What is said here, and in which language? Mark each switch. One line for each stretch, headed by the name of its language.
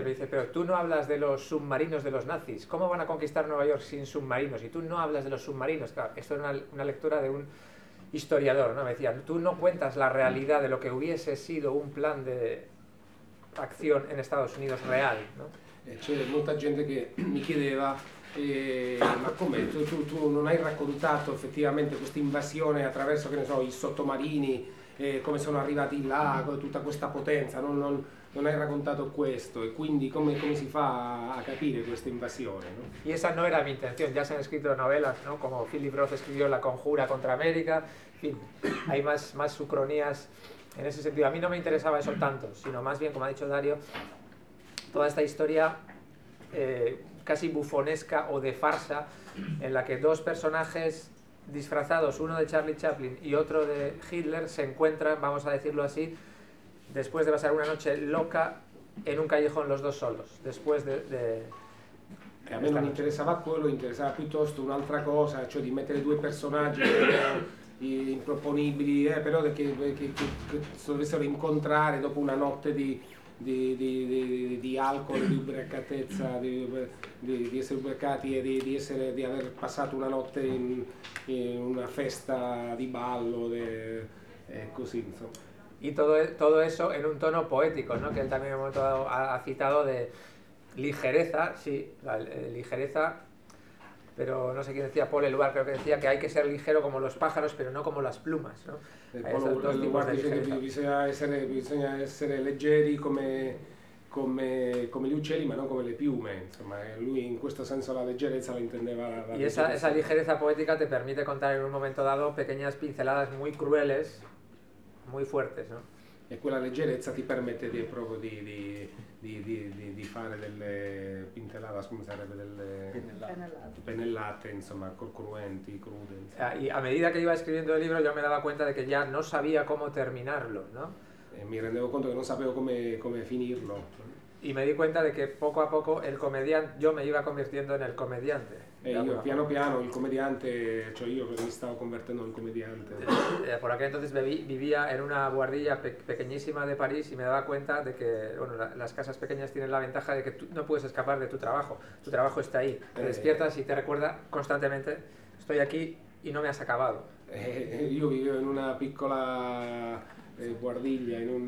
Spanish: Me dice, pero tú no hablas de los submarinos de los nazis. ¿Cómo van a conquistar Nueva York sin submarinos? Y tú no hablas de los submarinos. Claro, esto era una lectura de un historiador, ¿no? Me decía, tú no cuentas la realidad de lo que hubiese sido un plan de acción en Estados Unidos real, ¿no?
Italian: C'è molta gente che mi chiedeva, ma come tu non hai raccontato effettivamente questa invasione attraverso, che ne so, i sottomarini, come sono arrivati là, tutta questa potenza, non hai raccontato questo, e quindi come si fa a capire questa invasione? E questa non era la mia intenzione, già si hanno scritto novelle, ¿no? Come Philip Roth scrisse La conjura contro America, in fin,
Spanish: hay más sucronías en ese sentido. A mí no me interesaba eso tanto, sino más bien, como ha dicho Dario, toda esta historia casi bufonesca o de farsa en la que dos personajes disfrazados, uno de Charlie Chaplin y otro de Hitler, se encuentran, vamos a decirlo así, después de pasar una noche loca en un callejón los dos solos, después de
Italian: a me non interesaba quello, interesaba piuttosto un'altra cosa, cioè di mettere due personaggi improponibili, però che si dovessero incontrare dopo una notte di alcol, di ubriacatezza, di essere ubriacati e di aver passato una notte in una festa di ballo, così, insomma.
Spanish: Y todo eso en un tono poético, ¿no? Que él también ha citado de ligereza, sí, la ligereza, pero no sé quién decía, Paul Eluard creo que decía que hay que ser ligero como los pájaros, pero no como las plumas, ¿no?
Italian: Bisogna essere leggeri come gli uccelli, ma non come le piume, insomma, lui in questo senso la leggerezza la intendeva.
Spanish: Y esa ligereza poética te permite contar en un momento dado pequeñas pinceladas muy crueles, muy fuertes, ¿no?
Italian: E quella leggerezza ti permette di fare delle pintelada, scusate, delle pennellate, insomma, cruenti, crude.
Spanish: Y a medida que iba escribiendo el libro yo me daba cuenta de que ya no sabía cómo terminarlo, ¿no?
Italian: E mi rendevo conto che non sapevo come finirlo.
Spanish: Y me di cuenta de que poco a poco el comediante, yo me iba convirtiendo en el comediante.
Italian: E io piano piano il comediante, cioè io mi stavo convertendo in comediante.
Spanish: Por aquel entonces vivía en una guardilla pequeñísima de París y me daba cuenta de que, bueno, las casas pequeñas tienen la ventaja de que tú no puedes escapar de tu trabajo está ahí, te despiertas y te recuerda constantemente, estoy aquí y no me has acabado.
Italian: Io vivevo in una piccola guardiglia,